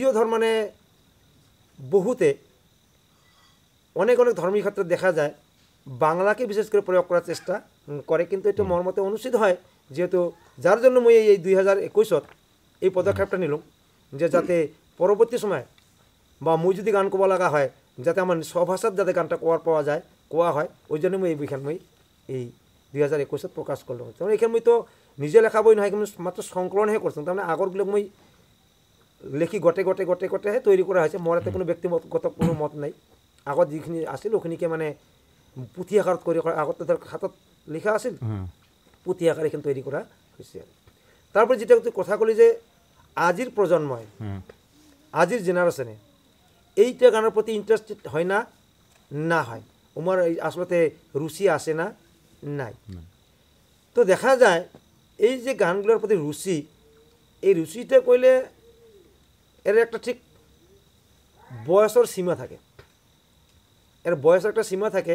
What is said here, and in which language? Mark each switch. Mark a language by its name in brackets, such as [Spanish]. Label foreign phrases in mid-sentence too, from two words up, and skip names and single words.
[Rangpuri] আর আজিও ধর মানে বহুতে অনেক অনেক ধর্মীয় ক্ষেত্রে দেখা যায় বাংলাকে বিশেষ করে প্রয়োগ করার চেষ্টা করে, কিন্তু এটা মোর মতে অনুচিত হয়, যেহেতু যার জন্য মই এই 2021 এই পদক্ষেপটা নিলাম, যে যাতে পরবর্তী সময় বা মুই যদি গান কোয়া লাগা হয় যাতে আমার স্বভাষাত যাতে গানটা কোয়া হয়, ওই জন্য মই এই বইখান মই এই 2021 প্রকাশ করলাম। তখন এখানে মই তো নিজে লেখা বই নহয়, কিন্তু মাত্র সংকলনহে করতাম, তার মানে আগরগুলো মই লেখি গটে তৈরি করা হয়েছে। মোর এতে কোনো ব্যক্তিগত কোনো মত নাই। আগত যিখিনি আছিল ওখিনিকে মানে পুথি আকাৰত কৰি আগত ধৰ হাতত লিখা আছিল, পুথি আকার এখানে তৈরি করা হয়েছে। তারপরে যেটা তুই কথা কলি যে আজির প্রজন্ময়, আজির জেনারেশনে এইটা গানের প্রতি ইন্টারেস্টেড হয় না, না হয় ওমার আসলতে রুচি আসে না, নাই। তো দেখা যায় এই যে গানগুলোর প্রতি রুচি, এই রুচিটা কইলে এর একটা ঠিক বয়সের সীমা থাকে, এর বয়সের একটা সীমা থাকে।